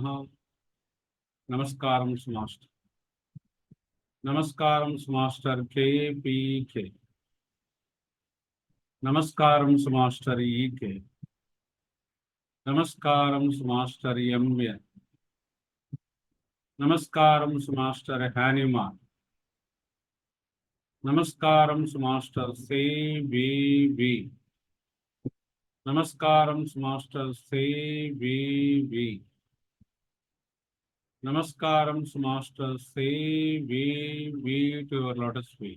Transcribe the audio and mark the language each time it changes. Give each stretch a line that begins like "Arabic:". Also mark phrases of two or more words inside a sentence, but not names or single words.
Telugu: నమస్కారం మాస్టర్। నమస్కారం మాస్టర్ KPK। నమస్కారం మాస్టర్ EK। నమస్కారం మాస్టర్ MA। నమస్కారం మాస్టర్ హ్యానిమాన్। నమస్కారం మాస్టర్ CBB। నమస్కారం మాస్టర్ CBB। నమస్కారం మాస్టర్ CBB
English: to your lotus feet.